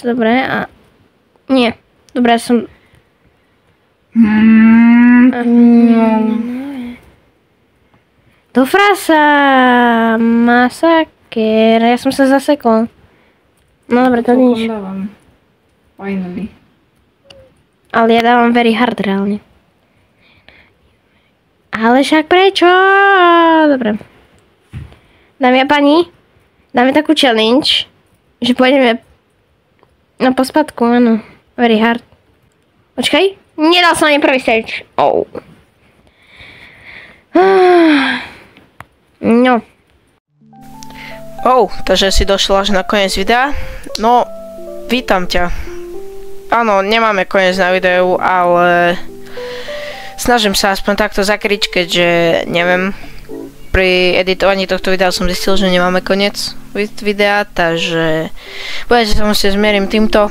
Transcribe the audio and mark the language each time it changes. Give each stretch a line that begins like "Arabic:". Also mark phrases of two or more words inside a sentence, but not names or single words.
Slovak: Dobre, a... Nie. Dobre, som... Do frasa. Masaker. Ja som sa zasekol. No dobre, to nič. Finally. Ale ja dávam
English: very hard
Slovak: reálne. Ale však prečo? Dobre. Dámy a pani, dáme takú challenge, že pôjdeme na pospadku, áno.
English: Very hard.
Slovak: Počkaj, nedal som ani prvý stage. No. Takže si došla až na koniec videa. No, vítam ťa. Áno, nemáme koniec na videu, ale snažím sa aspoň takto zakryť, keďže neviem, pri editovaní tohto videa som zistil, že nemáme koniec videa, takže budete sa musieť zmieriť týmto.